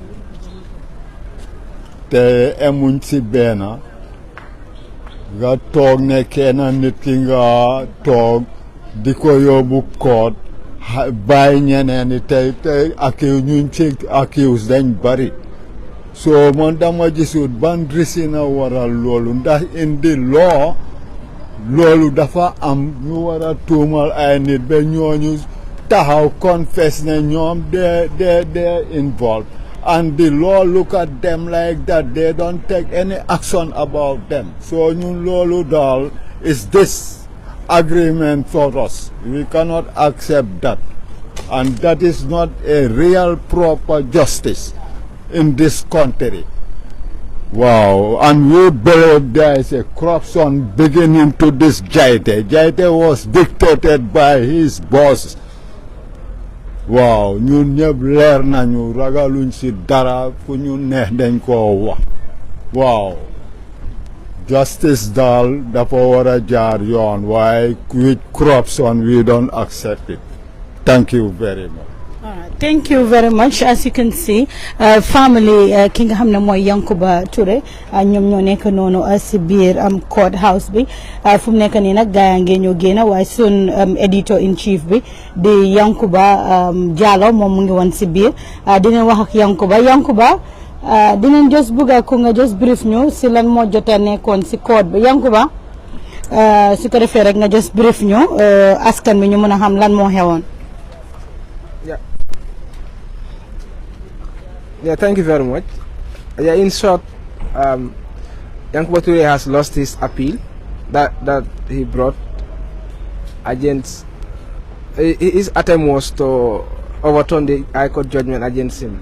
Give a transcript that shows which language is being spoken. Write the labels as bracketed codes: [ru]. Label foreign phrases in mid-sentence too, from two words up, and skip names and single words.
[wo] te emuñ si benn nga toog ne kenn nit ki nga toog di ko yóbbu koot bàyyi ñeneen ñi tey ñuñ ci accuse dañ bari so man dama gisut ban risina waral loolu ndax indi loolu dafa am ñu war a tuumal ay nit ba ñooñu taxaw confess ne ñoom [en] they involved and the law look at them like that they don't take any action about them so [wo] ñun loolu daal [en] is this agreement for us we cannot accept that and that is not a real proper justice in this country. Wow, and we believe there is a corruption beginning to this Jaite. Jaite was dictated by his boss. [wo] Wow, ñun ñëpp leer nañu ragaluñ ci dara fu ñu neex dañ ko wax. Wow, justice daal dafa war a jaar yoon waaye [en] with corruption we don't accept it. Thank you very much. Thank you very much. [wo] As you can see, family ki nga xam ne mooy Yankuba Touray ñoom ñoo nekk noonu si biir [en] court house [wo] bi fu mu nekk nii nag gaa ngi ñoo génn waaye sun [en] editor in chief [wo] bi di Yankuba Jallow moom mu ngi woon si biir dinañ wax ak Yankuba dinañ just bëgg ko nga [en] just brief [wo] ñu si lan moo jot a nekkoon si court bi Yankuba su ko defee rek nga [en] just brief [wo] ñu askan bi ñu mën a xam lan moo xewoon. [en] Yeah, thank you very much. Yeah, in short, Yankuba Touray has lost his appeal that he brought against. His attempt was to overturn the High Court judgment against him.